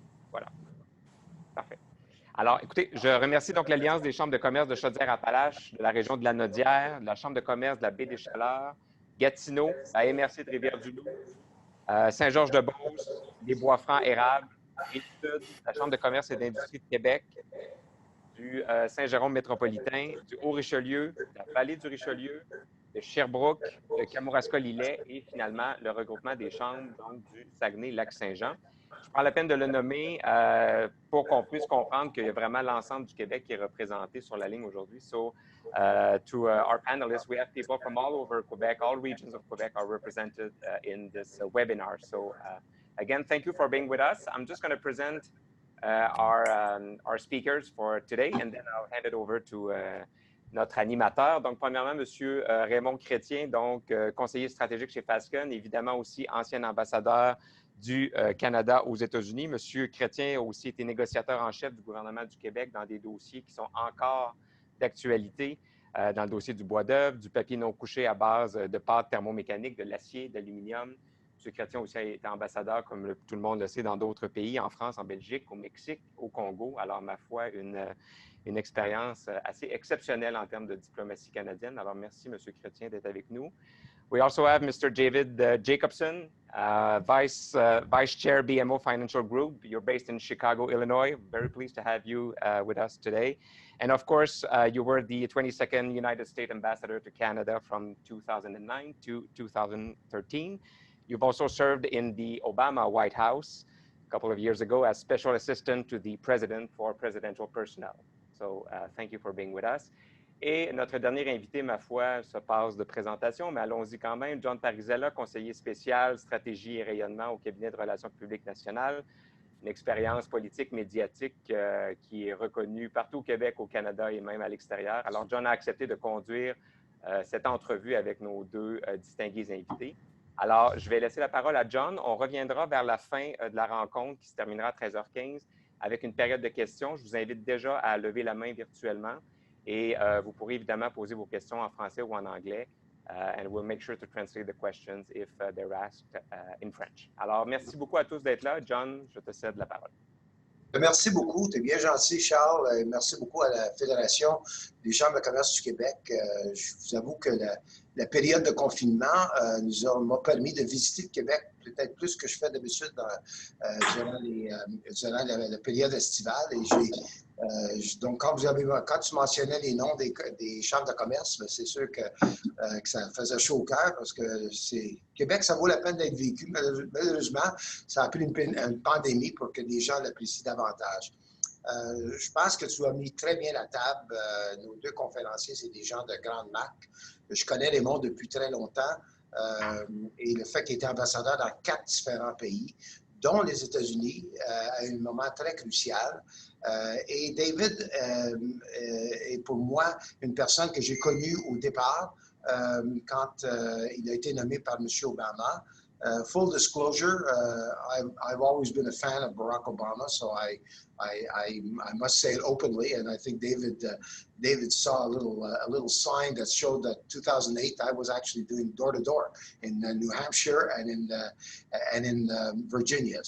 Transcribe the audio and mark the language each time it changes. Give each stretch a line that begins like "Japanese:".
French: voilà, parfait. Alors, écoutez, je remercie donc l'Alliance des chambres de commerce de Chaudière-Appalaches, de la région de la Naudière, de la Chambre de commerce de la Baie des Chaleurs, Gatineau, la MRC de Rivière-du-Loup, Saint-Georges-de-Beauce, les Bois-Francs érables, Rive-Sud, la Chambre de commerce et d'industrie de Québec, du Saint-Jérôme métropolitain, du Haut-Richelieu, de la vallée du Richelieu, de Sherbrooke, de Kamouraska-Lillet et finalement le regroupement des chambres donc, du Saguenay-Lac-Saint-Jean. Je prends la peine de le nommer pour qu'on puisse comprendre qu'il y a vraiment l'ensemble du Québec qui est représenté sur la ligne aujourd'hui.
English: So, to our panelists, we have people from all over Quebec, all regions of Quebec are represented in this webinar. So, again, thank you for being with us. I'm just going to present our speakers for today, and then I'll hand it over to
French: notre animateur. Donc, premièrement, M. Raymond Chrétien, donc conseiller stratégique chez Fasken, évidemment aussi ancien ambassadeur du Canada aux États-Unis. M. Chrétien a aussi été négociateur en chef du gouvernement du Québec dans des dossiers qui sont encore d'actualité, dans le dossier du bois d'œuvre, du papier non couché à base de pâte thermomécanique, de l'acier, d'aluminium. M. Chrétien aussi a été ambassadeur, comme tout le monde le sait, dans d'autres pays, en France, en Belgique, au Mexique, au Congo. Alors, ma foi, une expérience assez exceptionnelle en termes de diplomatie canadienne. Alors, merci, M. Chrétien, d'être avec nous.
English: We also have Mr. David Jacobson, Vice Chair, BMO Financial Group. You're based in Chicago, Illinois. Very pleased to have you with us today. And of course, you were the 22nd United States Ambassador to Canada from 2009 to 2013. You've also served in the Obama White House a couple of years ago as Special Assistant to the President for Presidential Personnel. So thank you for being with us.
French: Et notre dernier invité, ma foi, se passe de présentation, mais allons-y quand même. John Parizella, conseiller spécial, stratégie et rayonnement au cabinet de relations publiques nationales. Une expérience politique médiatique qui est reconnue partout au Québec, au Canada et même à l'extérieur. Alors, John a accepté de conduire cette entrevue avec nos deux distingués invités. Alors, je vais laisser la parole à John. On reviendra vers la fin de la rencontre qui se terminera à 13h15 avec une période de questions. Je vous invite déjà à lever la main virtuellement. Et vous pourrez évidemment poser vos questions en français ou en anglais.
English: And we'll make sure to translate the questions if they're asked in French.
French: Alors, merci beaucoup à tous d'être là. John, je te cède la parole. Merci beaucoup. Tu es bien gentil, Charles. Merci beaucoup à la Fédération des chambres de commerce du Québec. Je vous avoue que la période de confinement m'a permis de visiter le Québec peut-être plus que je fais d'habitude durant la période estivale. Et donc, quand tu mentionnais les noms des chambres de commerce, c'est sûr que ça faisait chaud au cœur parce que Québec, ça vaut la peine d'être vécu. Malheureusement, ça a pris une pandémie pour que les gens l'apprécient davantage. Je pense que tu as mis très bien la table. Nos deux conférenciers, c'est des gens de grande marque. Je connais Raymond depuis très longtemps et le fait qu'il était ambassadeur dans 4 différents pays, dont les États-Unis, à un moment très crucial. Et David est pour moi une personne que j'ai connue au départ quand il a été nommé par M. Obama.
English: Full disclosure, I've always been a fan of Barack Obama, so I must say it openly. And I think David saw a little sign that showed that 2008 I was actually doing door to door in New Hampshire and in Virginia.